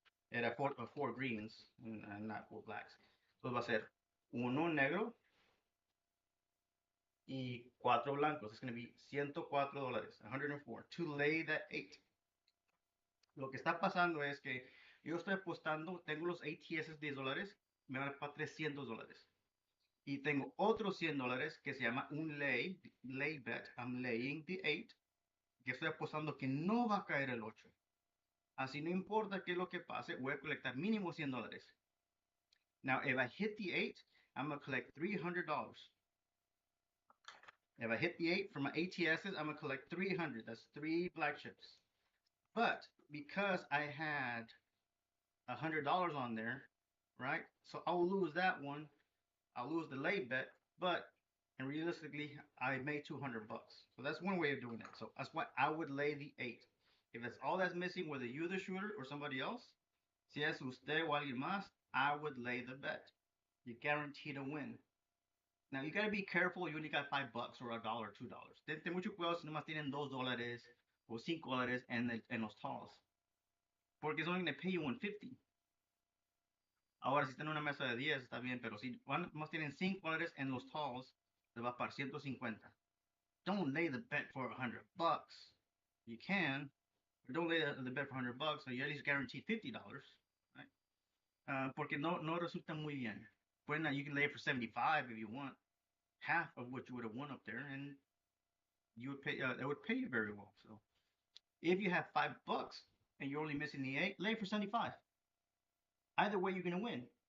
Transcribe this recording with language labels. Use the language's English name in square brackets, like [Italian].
[English] Era 4 greens, and not 4 blacks. [Spanish] Entonces va a ser 1 negro y 4 blancos. [English] It's going to be $104, 104, to lay that 8. [Spanish] Lo que está pasando es que yo estoy apostando, tengo los ATS $10, me van a pagar $300. Y tengo otros $100 que se llama un lay bet. [English] I'm laying the 8, [Spanish] que estoy apostando que no va a caer el 8. Así no importa qué es lo que pase, voy a colectar mínimo $100. [English] Now, if I hit the 8, I'm going to collect $300. If I hit the 8 for my ATSs, I'm going to collect 300. That's 3 black chips. But because I had $100 on there, right? So I'll lose that one. I'll lose the late bet, but and realistically, I made 200 bucks. So that's one way of doing it. So that's why I would lay the 8. If that's all that's missing, whether you're the shooter or somebody else, [Spanish] si es usted o alguien más, [English] I would lay the bet. You're guaranteed to win. Now you gotta be careful. You only got $5 or $1 or $2. [Spanish] Ten mucho cuidado si nomás tienen $2 o $5 en los talls, porque [English] it's only gonna pay you 150. [Spanish] Ahora si están en una mesa de 10 está bien, pero si más tienen $5 en los talls, les va a pagar 150. [English] Don't lay the bet for 100 bucks. You can, but don't lay the bet for 100 bucks, so you at least guaranteed $50, right? [Spanish] Porque no resulta muy bien. [English] Bueno, you can lay it for 75 if you want, half of what you would have won up there, and you would pay. That would pay you very well. So, if you have $5 and you're only missing the 8, lay for 75. Either way, you're gonna win.